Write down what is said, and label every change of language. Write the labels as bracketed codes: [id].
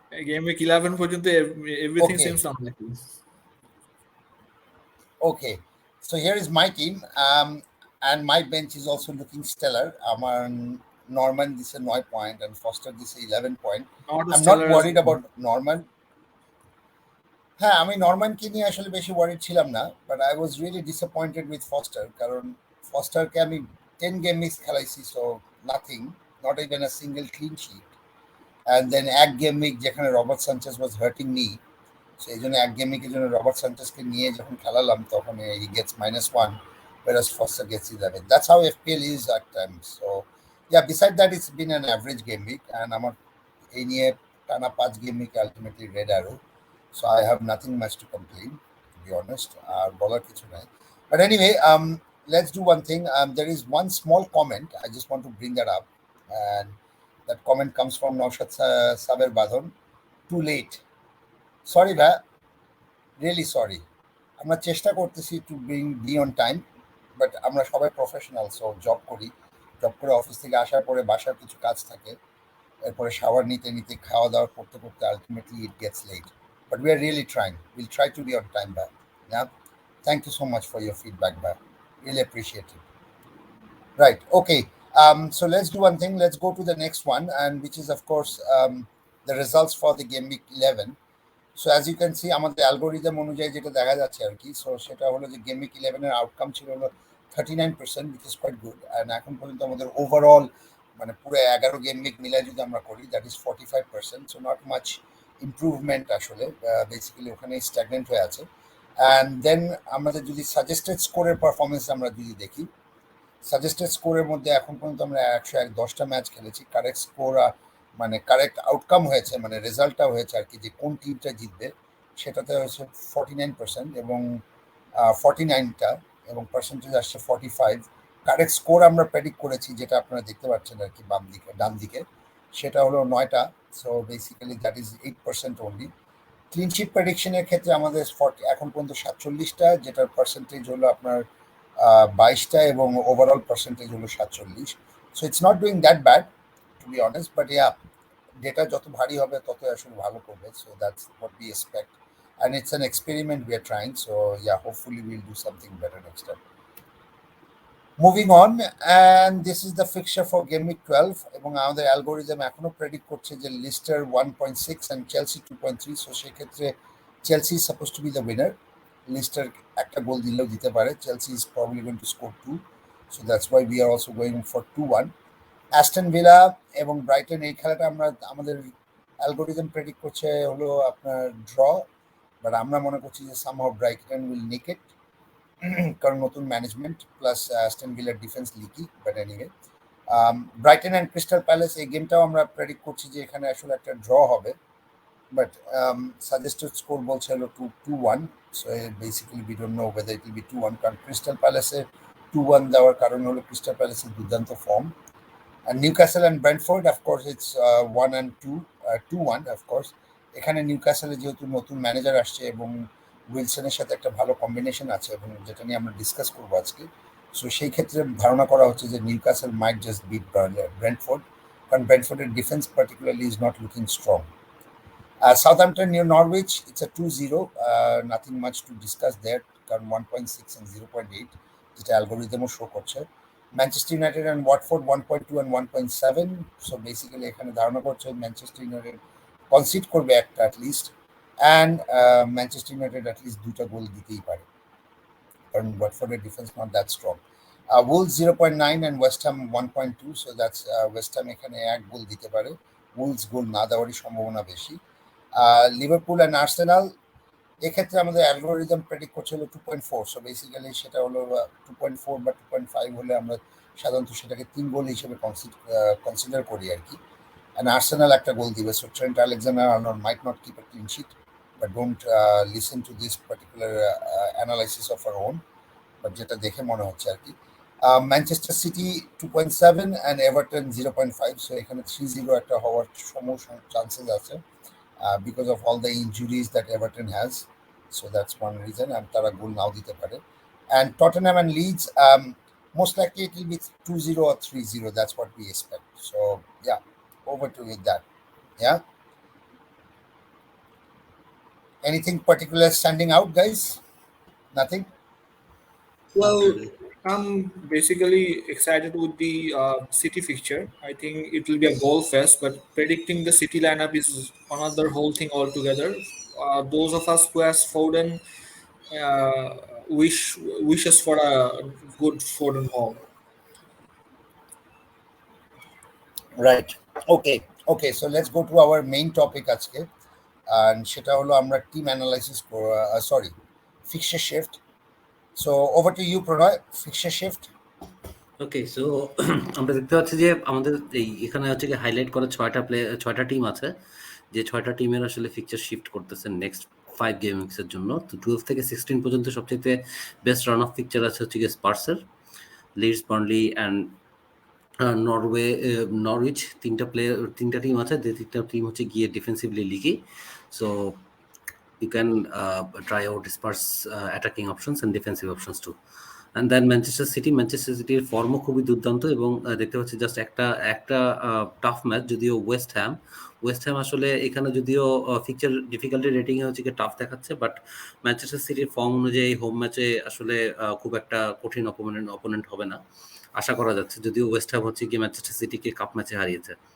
[en] Game week 11 [bn] পর্যন্ত [en] everything seems unlikely. Okay, so here is my team, and my bench is also looking stellar. Norman this is 9 point and Foster this is 11 point. I'm not worried about Norman. [bn] হ্যাঁ, আমি নরম্যানকে নিয়ে আসলে বেশি [en] worried [bn] ছিলাম না, [en] but I was really disappointed with Foster, [bn] কারণ ফস্টারকে আমি [en] 10 game mix [bn] খেলাইছি, [en] So nothing, not even a single clean sheet. And then এক game week যেখানে Robert Sanchez was hurting me, [bn] সেই জন্য এক [en] game উইকের জন্য Robert [bn] সানচেজকে নিয়ে যখন খেলালাম তখন [en] He gets -1, whereas Foster gets 11. That's how FPL is at times. So yeah, beside that it's been an average game week, and [bn] আমার এই নিয়ে টানা [en] 5 game week ultimately red arrow, so I have nothing much to complain, to be honest. [bn] Bowler kichu nai. [en] But anyway, let's do one thing. There is one small comment I just want to bring that up, and that comment comes from Naushad Saber Badhon. Too late. Sorry, bhai. Really sorry. [bn] আমরা চেষ্টা করতেছি [en] to be on time, [bn] but আমরা সবাই professional, so job করে office থেকে আসার পরে বাসার কিছু কাজ থাকে, এরপরে শাওয়ার নিতে নিতে খাওয়া দাওয়া করতে করতে [en] Ultimately it gets late. But we are really trying. We'll try to be on time back. Yeah. Thank you so much for your feedback back. Really appreciate it. Right. Okay. So let's do one thing. Let's go to the next one, and which is of course the results for the game week 11. So as you can see, [bn] আমাদের algorithm অনুযায়ী যেটা দেখা যাচ্ছে আর কি, so সেটা হলো যে game week 11 এর আউটকাম ছিল হলো 39%, [en] which is quite good. [bn] And এখন পর্যন্ত আমাদের ওভারঅল মানে পুরো 11 গেম উইক মিলাই যদি আমরা করি, [en] that is [bn] 45%. [en] so not much improvement [bn] আসলে, বেসিক্যালি ওখানে স্ট্যাগনেন্ট হয়ে আছে। অ্যান্ড দেন আমাদের যদি সাজেস্টেড স্কোরের পারফরমেন্স আমরা যদি দেখি, সাজেস্টেড স্কোরের মধ্যে এখন পর্যন্ত আমরা 110টা ম্যাচ খেলেছি, কারেক্ট স্কোর মানে কারেক্ট আউটকাম হয়েছে, মানে রেজাল্টটা হয়েছে আর কি, যে কোন টিমটা জিতবে সেটাতে হয়েছে 49% এবং 49টা, এবং পার্সেন্টেজ আসছে 45। কারেক্ট স্কোর আমরা প্রেডিক্ট করেছি, যেটা আপনারা দেখতে পাচ্ছেন আর কি ডান দিকে, সেটা হলো 9টা। [en] So basically that is 8% only. [bn] Clean sheet প্রেডিকশনের ক্ষেত্রে আমাদের এখন পর্যন্ত 47টা, যেটার পার্সেন্টেজ হলো আপনার 22টা, এবং ওভারঅল পার্সেন্টেজ হলো 47। [en] so it's not doing that bad, to be honest, but yeah, [bn] data যত ভারী হবে তত আসলে ভালো করবে। [en] So that's what we expect, and it's an experiment we are trying. So yeah, hopefully we'll do something better next time. Moving on, and this is the fixture for game week 12, [bn] এবং আমাদের algorithm এখনো predict করছে যে [en] Leicester 1.6 and Chelsea 2.3. So সেক্ষেত্রে Chelsea is suppose to be the winner. Leicester [bn] একটা গোল দিলেও দিতে পারে, [en] Chelsea is probably going to score 2, so that's why we are also going for 2-1. [bn] Aston villa এবং ব্রাইটন, এই খেলাটা আমাদের অ্যালগোরিদম প্রেডিক্ট করছে হলো আপনার ড্র, বাট আমরা মনে করছি যে [en] somehow Brighton will nick it, [bn] কারণ নতুন management plus Aston ভিলার defence leaky. But anyway, Brighton and crystal palace, এই গেমটাও আমরা প্রেডিক্ট করছি যে এখানে আসলে একটা ড্র হবে, বাট সাজেস্টেড স্কোর বলছে হলো 2-1. [en] so basically we don't know whether it will be 2-1, [bn] কারণ ক্রিস্টাল প্যালেসে 2-1 দেওয়ার কারণ হলো ক্রিস্টাল প্যালেসের দুর্দান্ত form. [en] And Newcastle and Brentford, of course, it's 1 and 2, 2-1, of course. [bn] এখানে নিউক্যাসলে যেহেতু নতুন ম্যানেজার আসছে এবং উইলসনের সাথে একটা ভালো কম্বিনেশন আছে, এবং যেটা নিয়ে আমরা ডিসকাস করবো আজকে, সো সেই ক্ষেত্রে ধারণা করা হচ্ছে যে নিউক্যাসল [en] might just beat [bn] ব্রেন্টফোর্ড, কারণ ব্রেন্টফোর্ডের defence particularly [en] Is not looking strong. Southampton near Norwich, it's a 2-0, nothing much to discuss there, কারণ 1.6 and 0.8 [bn] যেটা অ্যালগোরিদমও শো করছে। Manchester United and Watford 1.2 and 1.7. So basically এখানে ধারণা করছে ম্যানচেস্টার ইউনাইটেড কনসিড করবে একটা at least, and Manchester United at least 2টা গোল দিতেই পারে, কারণ ওয়াটফোর্ডের defence [en] Not that strong. [bn] Owls 0.9 and West Ham 1.2. So that's West Ham এখানে 1 গোল দিতে পারে, উলস গোল না দেওয়ারই সম্ভাবনা বেশি। লিভারপুল অ্যান্ড আর্সেনাল, এক্ষেত্রে আমাদের অ্যালগোরিদম প্রেডিক্ট করছে হলো 2.4. সো বেসিক্যালি সেটা হলো 2.4 বা 2.5 হলে আমরা সাধারণত সেটাকে 3 গোল হিসেবে কনসিডার করি আর কি। [en] and Arsenal [bn] একটা গোল দিবে, [en] so Trent Alexander Arnold might not keep a clean sheet, but don't listen to this particular analysis of our own, but [bn] যেটা দেখে মনে হচ্ছে আর কি। Manchester city 2.7 and Everton 0.5. [en] so [bn] এখানে 3-0 একটা হওয়ার চান্সেস আছে, [en] because of all the injuries that Everton has. So that's one reason, and [bn] tara goal now dite pare. [en] And Tottenham and Leeds, most likely it will be 2-0 or 3-0. That's what we expect. So yeah, over to with that. Yeah. Anything particular standing out, guys? Nothing? Not Well, really. I'm basically excited with the City fixture. I think it will be a goal fest, but predicting the City lineup is another whole thing altogether. Those of us who has Foden uh, wishes for a good Foden haul. Right. Okay. Okay. So let's go to our main topic আজকে, and [bn] সেটা হলো আমরা [en] Team analysis sorry fixture shift. So over to you Pranay, fixture shift. [bn] Okay, so আমরা দেখতে পাচ্ছি যে আমাদের এখানে হচ্ছে কি হাইলাইট করা ছয়টা টিম আছে, যে ছয়টা টিমের আসলে ফিকচার শিফট করতেছে নেক্সট 5 গেমিংসের জন্য। তো 12 থেকে 16 পর্যন্ত সবচেয়ে বেস্ট রান অফ ফিকচার আছে হচ্ছে গিয়ে স্পার্সের, Leeds, Burnley and Norway, Norwich. তিনটা টিম আছে, যে তিনটা টিম হচ্ছে গিয়ে defensively লিগি। [en] So you can try out Spurs attacking options and defensive options too. [bn] And then Manchester সিটির ফর্মও খুবই দুর্দান্ত, এবং দেখতে পাচ্ছি জাস্ট একটা টাফ ম্যাচ, যদিও ওয়েস্ট হ্যাম আসলে এখানে যদিও ফিকচার ডিফিকাল্টি রেটিংয়ে হচ্ছে কি টাফ দেখাচ্ছে, বাট ম্যানচেস্টার সিটির ফর্ম অনুযায়ী হোম ম্যাচে আসলে খুব একটা কঠিন অপোনেন্ট হবে না আশা করা যাচ্ছে, যদিও ওয়েস্ট হ্যাম হচ্ছে কি ম্যানচেস্টার সিটিকে কাপ ম্যাচে হারিয়েছে।